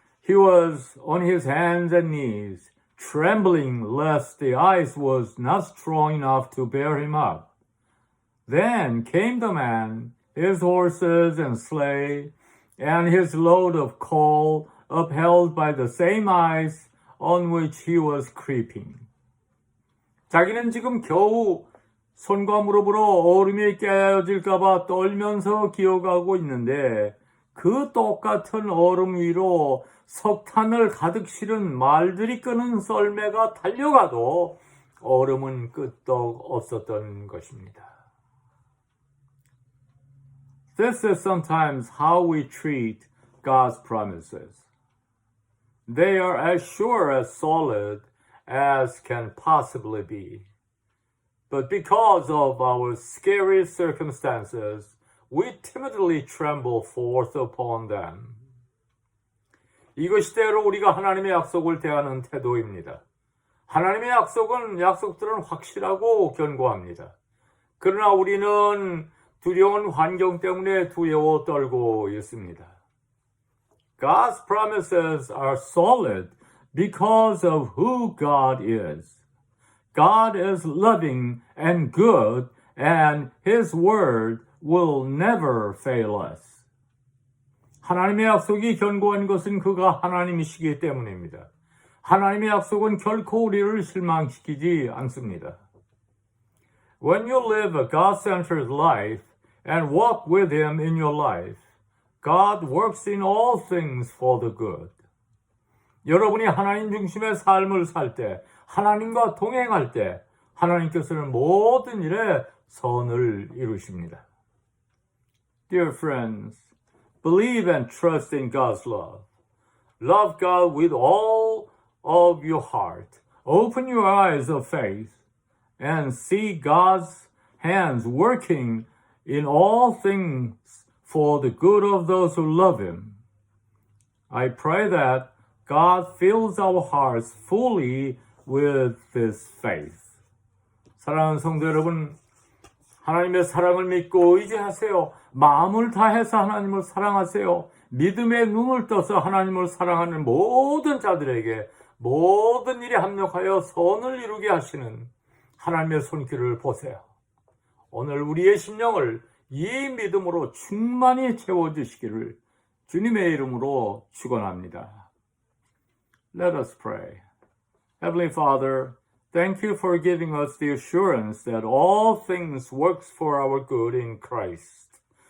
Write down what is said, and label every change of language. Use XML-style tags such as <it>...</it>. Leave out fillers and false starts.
<en>He was on his hands and knees, trembling lest the ice was not strong enough to bear him up. Then came the man, his horses and sleigh, and his load of coal, upheld by the same ice on which he was creeping.</en> <ko>자기는 지금 겨우 손과 무릎으로 얼음에 깨어질까봐 떨면서 기어가고 있는데 그 똑같은 얼음 위로 석탄을 가득 실은 말들이 끄는 썰매가 달려가도 얼음은 끄떡 없었던 것입니다.</ko> <en>This is sometimes how we treat God's promises. They are as sure as solid as can possibly be. But because of our scary circumstances, we timidly tremble forth upon them.</en> <ko>이것이 때로 우리가 하나님의 약속을 대하는 태도입니다. 하나님의 약속들은 확실하고 견고합니다. 그러나 우리는 두려운 환경 때문에 두려워 떨고 있습니다.</ko> <en>God's promises are solid because of who God is. God is loving and good, and His word will never fail us.</en> <ko>하나님의 약속이 견고한 것은 그가 하나님이시기 때문입니다. 하나님의 약속은 결코 우리를 실망시키지 않습니다.</ko> <en>When you live a God-centered life and walk with Him in your life, God works in all things for the good.</en> <ko>여러분이 하나님 중심의 삶을 살 때, 하나님과 동행할 때, 하나님께서는 모든 일에 선을 이루십니다.</ko> <en>Dear friends, believe and trust in God's love. Love God with all of your heart. Open your eyes of faith and see God's hands working in all things for the good of those who love Him. I pray that God fills our hearts fully with this faith.</en> <ko>사랑하는 성도 여러분, 하나님의 사랑을 믿고 의지하세요. 마음을 다해서 하나님을 사랑하세요. 믿음의 눈을 떠서 하나님을 사랑하는 모든 자들에게 모든 일에 합력하여 선을 이루게 하시는 하나님의 손길을 보세요. 오늘 우리의 심령을 이 믿음으로 충만히 채워주시기를 주님의 이름으로 축원합니다.</ko> <en>Let us pray. Heavenly Father, thank you for giving us the assurance that all things works for our good in Christ.</en>